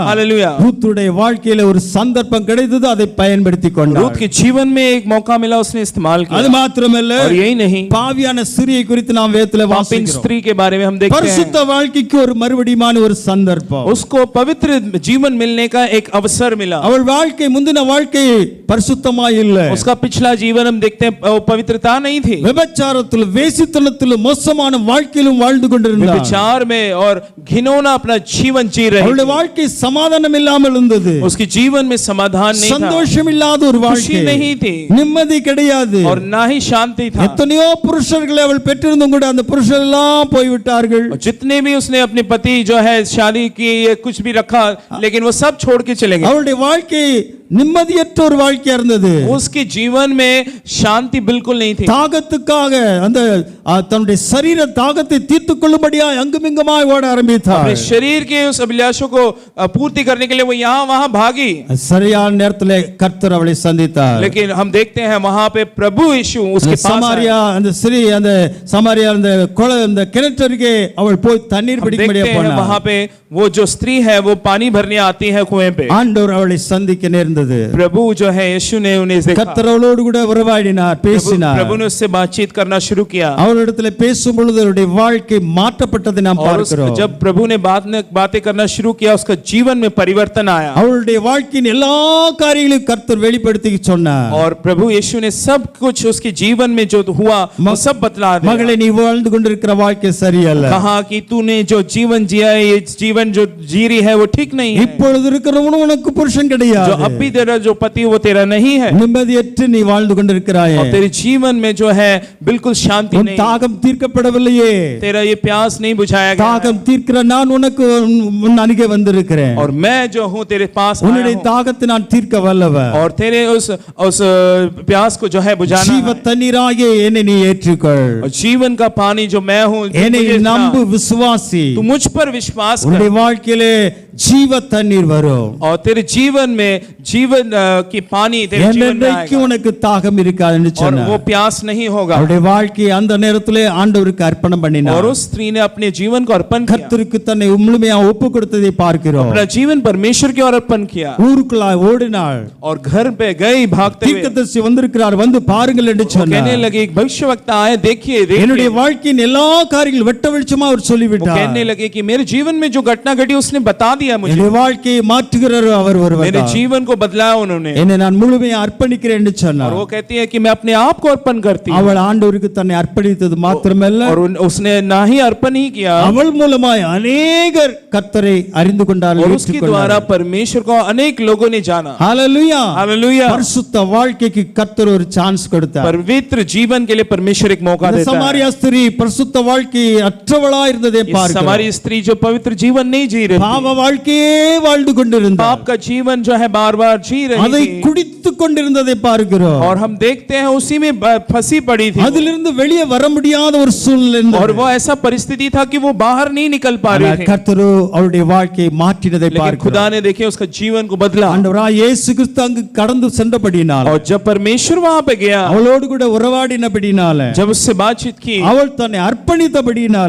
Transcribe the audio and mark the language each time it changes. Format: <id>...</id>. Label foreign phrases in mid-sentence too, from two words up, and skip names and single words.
<hi>हालेलुया।</hi> <ta>ரூத்துடைய வாழ்க்கையில ஒரு சந்தர்ப்பம் கிடைத்தது, அதை பயன்படுத்திக்</ta> <hi>रूत</hi> <ta>கொண்டார்.</ta> <hi>के जीवन में एक मौका मिला, उसने इस्तेमाल</hi> <ta>அது</ta> <hi>किया।</hi> <ta>மாத்திரமல்ல,</ta> <hi>और यही नहीं,</hi> <ta>பாவியான ஸ்திரியை குறித்து நாம் வேதத்திலே</ta> <hi>पापिन</hi> <ta>வாசிக்கிறோம்.</ta> <hi>स्त्री के बारे में हम देखते हैं,</hi> <ta>பரிசுத்த வாழ்க்கைக்கு ஒரு மறுபடியுமான ஒரு சந்தர்ப்பம்.</ta> <hi>उसको पवित्र जीवन मिलने का एक अवसर मिला।</hi> <ta>அவள் வாழ்க்கை முந்தின வாழ்க்கை பரிசுத்தமாய் இல்லை.</ta> <hi>उसका पिछला जीवन हम देखते हैं वो पवित्रता नहीं थी,</hi> <ta>விபச்சாரத்திலும் வேசித்தனத்திலும் மோசமான வாழ்க்கையிலும் வாழ்ந்து கொண்டிருந்தார்.</ta> <hi>विचार में और घिनौना अपना जीवन जी रही</hi> <ta>அவளுடைய</ta> <hi>थी।</hi> <ta>வாழ்க்கை சமாதானம் இல்லாமல் இருந்தது.</ta> <hi>उसके जीवन में समाधान नहीं था,</hi> <ta>சந்தோஷம் இல்லாத ஒரு</ta> <hi>खुशी</hi> <ta>வாழ்க்கை,</ta> <hi>नहीं थी,</hi> <ta>நிம்மதி கிடையாது.</ta> <hi>और ना ही शांति था।</hi> <ta>எத்தனையோ புருஷர்களை அவள் பெற்றிருந்தும் கூட அந்த புருஷர் எல்லாம் போய்விட்டார்கள்.</ta> <hi>और जितने भी उसने अपने पति जो है शादी की कुछ भी रखा, लेकिन वो सब छोड़ के चले गए।</hi> <ta>அவளுடைய வாழ்க்கை நிம்மதியற்ற ஒரு வாழ்க்கையா இருந்தது.</ta> <hi>उसके जीवन में शांति बिल्कुल नहीं थी।</hi> <ta>தாகத்துக்காக அந்த தன்னுடைய சரீர தாகத்தை தீர்த்துக் கொள்ளும்படியாய் அங்குமிங்குமாய் ஓட ஆரம்பித்தார்.</ta> <hi>अपने शरीर के उस अभिलाषों को पूर्ति करने के लिए वो यहाँ वहाँ भागी,</hi> <ta>சரியான நேரத்திலே கர்த்தர் அவளை சந்தித்தார்.</ta> <hi>लेकिन हम देखते हैं वहाँ पे प्रभु यीशु उसके पास</hi> <ta>சமாரியா அந்த ஸ்ரீ அந்த சமாரியா அந்த அந்த கிணற்றருகே அவள் போய் தண்ணீர் பிடிக்கும்படியா</ta> <hi>देखते हैं</hi> <ta>போனார்.</ta> <hi>वहाँ पे वो जो स्त्री है वो पानी भरने आती है कुएं पे।</hi> <ta>ஆண்டவர் அவளை சந்திக்க நேர்ந்தது. இருந்தது.</ta> <hi>प्रभु जो है यीशु ने उन्हें देखा,</hi> <ta>கர்த்தர் அவளோடு கூட உறவாடினார், பேசினார்.</ta> <hi>प्रभु ने उससे बातचीत करना शुरू किया</hi> <ta>அவளிடத்தில் பேசும் பொழுது அவருடைய வாழ்க்கை மாற்றப்பட்டதை நாம் பார்க்கிறோம்.</ta> <hi>जब प्रभु ने बातें करना शुरू किया उसका जीवन में परिवर्तन आया</hi> <ta>அவளுடைய வாழ்க்கையின் எல்லா காரியங்களையும் கர்த்தர் வெளிப்படுத்தி சொன்னார்.</ta> <hi>और प्रभु यीशु ने सब कुछ उसके जीवन में जो हुआ वो सब बतला दिया।</hi> <ta>மகளே, நீ வாழ்ந்து கொண்டிருக்கிற வாழ்க்கை சரியல்ல.</ta> <hi>कहा कि तूने जो जीवन जिया है, ये जीवन जो जी रही है वो ठीक नहीं है।</hi> <ta>இப்பொழுது இருக்கிறவனும் உனக்கு புருஷன் கிடையாது.</ta> <hi>जो अभी तेरा जो पति वो तेरा नहीं है,</hi> <ta>நிம்மதியற்று நீ வாழ்ந்து கொண்டிருக்கிறாயே.</ta> <hi>और तेरे जीवन में जो है बिल्कुल शांति</hi> <ta>உன்</ta> <hi>नहीं,</hi> <ta>தாகம் தீர்க்கப்படவில்லையே.</ta> <hi>तेरा ये प्यास नहीं बुझाया गया</hi> <ta>தாகம் தீர்க்கிற நான் உனக்கு உன் அருகே வந்திருக்கிறேன்.</ta> <hi>और मैं जो हूँ तेरे पास आया</hi> <ta>உன்னுடைய</ta> <hi>हूँ</hi> <ta>தாகத்தை நான் தீர்க்க வல்லவன்.</ta> <hi>और तेरे उस प्यास को जो है बुझाना</hi> <ta>ஜீவ</ta> <hi>है।</hi> <ta>தண்ணீராகிய என்னை நீ ஏற்றுக்கொள்.</ta> <hi>और जीवन का पानी जो मैं हूँ, जो</hi> <ta>என்னை</ta> <hi>मुझे</hi> <ta>நம்பு,</ta> <hi>था,</hi> <ta>விசுவாசி.</ta> <hi>तू मुझ पर विश्वास</hi> <ta>உன்னுடைய</ta> <hi>कर</hi> <ta>வாழ்க்கையிலே ஜீவ தண்ணீர் வரும்.</ta> <hi>और तेरे जीवन में जीवन की पानी तेरे जीवन में</hi> <ta>என்னைக்கு</ta> <hi>आएगा</hi> <ta>உனக்கு தாகம் இருக்காதுன்னு</ta> <hi>और</hi> <ta>சொன்னார்.</ta> <hi>वो प्यास नहीं होगा।</hi> <ta>அவருடைய வாழ்க்கையை அந்த நேரத்திலே ஆண்டவருக்கு அர்ப்பணம்</ta> <hi>और</hi> <ta>பண்ணினார்.</ta> <hi>उस स्त्री ने अपने जीवन को अर्पण किया,</hi> <ta>கர்த்தருக்கு தன்னை முழுமையா ஒப்பு கொடுத்ததை பார்க்கிறோம்.</ta> <hi>अपना जीवन परमेश्वर की ओर अर्पण किया</hi> <ta>ஊருக்குள்ளாய் ஓடினாள்.</ta> <hi>और घर पे गई भागते हुए</hi> <ta>தீர்க்கதரிசி வந்திருக்கிறார், வந்து பாருங்கள் என்று</ta> <hi>कहने</hi> <ta>சொன்னார்.</ta> <hi>लगे, एक भविष्यवक्ता आए, देखिए</hi> <ta>என்னுடைய வாழ்க்கையின் எல்லா காரியங்களும் வெட்ட வெளிச்சமா அவர்</ta> <hi>वो</hi> <ta>சொல்லிவிட்டார்.</ta> <hi>कहने लगे कि मेरे जीवन में जो घटना घटी उसने बता दिया मुझे,</hi> <ta>என்னுடைய வாழ்க்கையை மாற்றுகிறார் அவர் ஒருவர்.</ta> <hi>मेरे जीवन को बदलाया उन्होंने।</hi> <ta>என்னை நான் முழுமையா அர்ப்பணிக்கிறேன் என்று</ta> <hi>और</hi> <ta>சொன்னார்.</ta> <hi>वो कहती है कि मैं अपने आप को अर्पण करती हूँ।</hi> <ta>அவள் ஆண்டவருக்கு தன்னை அர்ப்பணித்தது மாத்திரமல்ல,</ta> <hi>और उसने ना ही अर्पण ही किया,</hi> <ta>அவள் மூலமாய் அநேகர் கர்த்தரை அறிந்து கொண்டார்கள்,</ta> <hi>और उसके द्वारा परमेश्वर को अनेक लोगों ने जाना।</hi> <ta>ஹalleluya.</ta> <hi>हालेलुया।</hi> <ta>பரிசுத்த வாழ்க்கைக்கு கர்த்தர் ஒரு சான்ஸ் கொடுத்தார்.</ta> <hi>पवित्र जीवन के लिए परमेश्वर एक मौका</hi> <ta>இந்த</ta> <hi>देता है।</hi> <ta>சமாரியா ஸ்திரீ பரிசுத்த வாழ்க்கை அற்றவளா இருந்ததை</ta> <hi>इस</hi> <ta>பார்க்கிறோம்.</ta> <hi>हमारी स्त्री जो पवित्र जीवन नहीं जी रही,</hi> <ta>பாவ வாழ்க்கையே வாழ்ந்து கொண்டிருந்தார்.</ta> <hi>पाप का जीवन जो है बार बार जी</hi> <ta>அதை</ta> <hi>रही थी</hi> <ta>குடித்து கொண்டிருந்ததை பார்க்கிறோம்.</ta> <hi>और हम देखते हैं उसी में फंसी पड़ी थी</hi> <ta>அதிலிருந்து வெளியே வர முடியாத ஒரு சூழ்நிலை இருந்தது.</ta> <hi>और वो ऐसा परिस्थिति था कि वो बाहर नहीं निकल पा रही थी,</hi> <ta>கர்த்தரோ அவருடைய வாழ்க்கையை மாற்றினதை</ta> <hi>लेकिन</hi> <ta>பார்க்கிறோம்.</ta> <hi>खुदा ने देखे उसका जीवन को बदला।</hi> <ta>ஆண்டவராய் இயேசு கிறிஸ்து அங்கு கடந்து சென்றபடியினால்,</ta> <hi>और जब परमेश्वर वहां पे गया,</hi> <ta>அவளோடு கூட உறவாடினபடியினால,</ta> <hi>जब उससे बातचीत की,</hi> <ta>அவள் தன்னை அர்ப்பணித்தபடியினால,</ta>